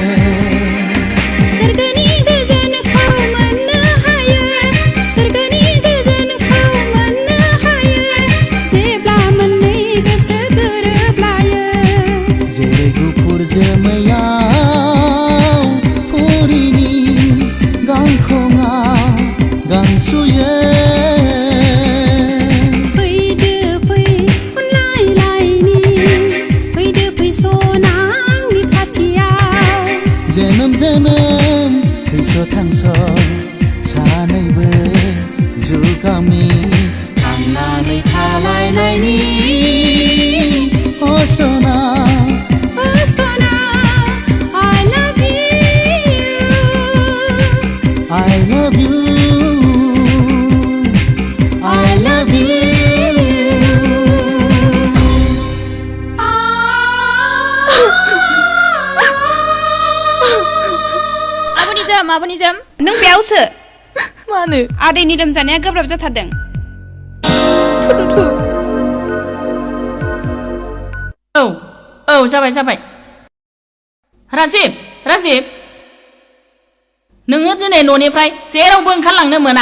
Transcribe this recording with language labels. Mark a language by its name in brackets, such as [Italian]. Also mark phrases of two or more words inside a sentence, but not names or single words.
[Bodo] Sergani goजोन खौ मोननो हायो Sergani गोजोन खौ मोननो हायो जेब्ला मोननै गोसो गोरोबलायो जेरै गुफुर जोमैयाव फुरिनि गांखङाव गांसुयो जोनोम फैस' थांस' सानैबो जुगामि थांनानै थालायनायनि असना [English] I love you I love you [Bodo] आब'निजोम नों बेयावसो मानो आदैनि लोमजानाया गोब्राब जाथारदों औ जाबाय राजिब नोङो दिनै न'निफ्राय जेरावबो ओंखारलांनो मोना